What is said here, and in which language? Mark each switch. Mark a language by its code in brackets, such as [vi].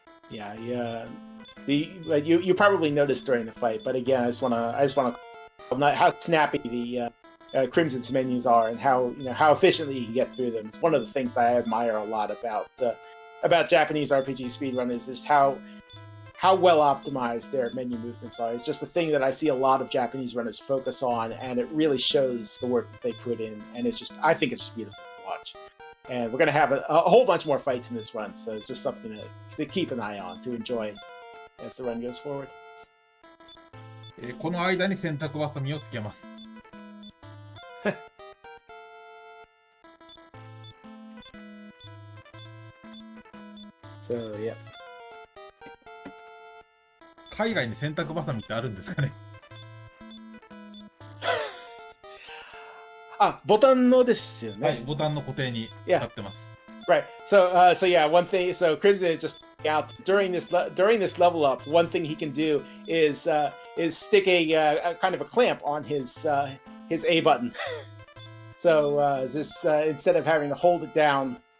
[en] Yeah. You probably noticed during the fight, but again, I just want to how snappy the Crimson's menus are, and how efficiently you can get through them. It's one of the things that I admire a lot about Japanese RPG speedrunners, is how well optimized their menu movements are. It's just a thing that I see a lot of Japanese runners focus on, and it really shows the work that they put in. And I think it's just beautiful to watch. And we're going to have a whole bunch more fights in this run, so it's just something to keep an eye on, to enjoy as the run goes forward. [ja] この間に洗濯バサミをつけます。 [en] So yeah. [ja] 海外に洗濯バサミってあるんですかね。あ、ボタンのですよね。はい、ボタンの固定に使ってます。 [en] Right. So yeah, one thing. So Crimson is just out during this level up. One thing he can do is stick a kind of a clamp on his A button. So instead of having to hold it down